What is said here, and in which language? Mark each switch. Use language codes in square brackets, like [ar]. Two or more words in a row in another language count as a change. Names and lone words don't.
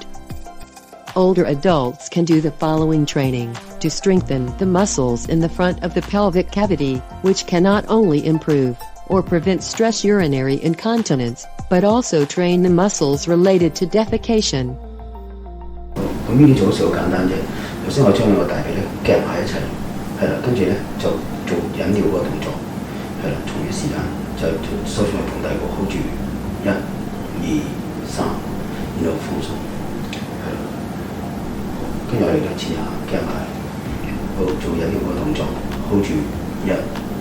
[en] Older adults can do the following training to strengthen the muscles in the front of the pelvic cavity, which can not only improve or prevent stress urinary incontinence, but also train the muscles related to defecation. [yue] 咁呢啲做嘅時候好簡單啫。頭先我將兩個大髀咧夾埋一齊，係啦，跟住咧就做引尿嗰個動作，係啦，同一時間就收上去盆底部 hold 住1、2、3，然後放鬆，係啦，跟住我哋就前下夾埋，好做引尿嗰個動作 ，hold 住1。